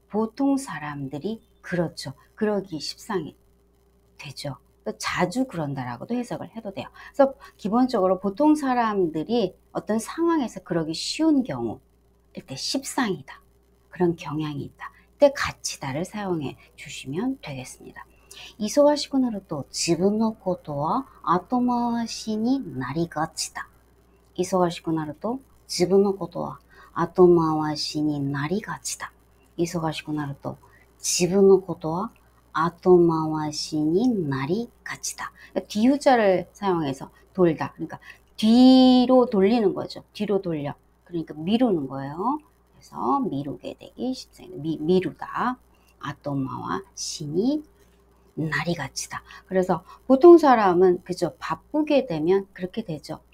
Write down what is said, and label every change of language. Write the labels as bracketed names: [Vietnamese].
[Korean] 보통 사람들이 그렇죠. 그러기 십상이 되죠. 자주 그런다라고도 해석을 해도 돼요. 그래서 기본적으로 보통 사람들이 어떤 상황에서 그러기 쉬운 경우 이때 십상이다. 그런 경향이 있다. 이때 가치다를 사용해 주시면 되겠습니다. [Japanese] 忙しくなると自分のことは後回しになりがちだ。忙しくなると自分のことは後回しになりがちだ。忙しくなると自分のことは後回しになりがちだ. [Korean] 뒤후자를 사용해서 돌다. 그러니까 뒤로 돌리는 거죠. 뒤로 돌려. 그러니까 미루는 거예요. 그래서 미루게 되기 십상이다. 미루다. [Japanese] 아토마와 신이 나리가치다. [Korean] 그래서 보통 사람은 그죠? 바쁘게 되면 그렇게 되죠.